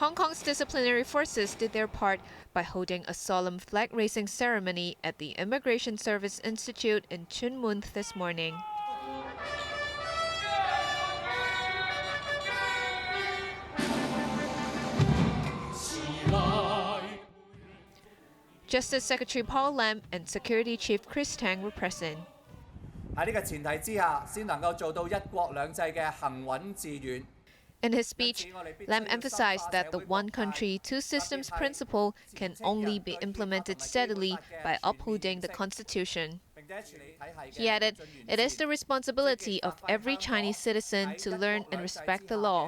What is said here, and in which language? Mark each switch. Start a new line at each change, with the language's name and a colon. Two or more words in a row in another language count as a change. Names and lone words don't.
English: Hong Kong's disciplinary forces did their part by holding a solemn flag-raising ceremony at the Immigration Service Institute in Tuen Mun this morning. Justice Secretary Paul Lam and Security Chief Chris Tang were present.
Cantonese: 喺呢個前提之下，先能夠做到一國兩制嘅行穩致遠。
English: In his speech, Lam emphasized that the one country, two systems principle can only be implemented steadily by upholding the Constitution. He added, it is the responsibility of every Chinese citizen to learn and respect the law.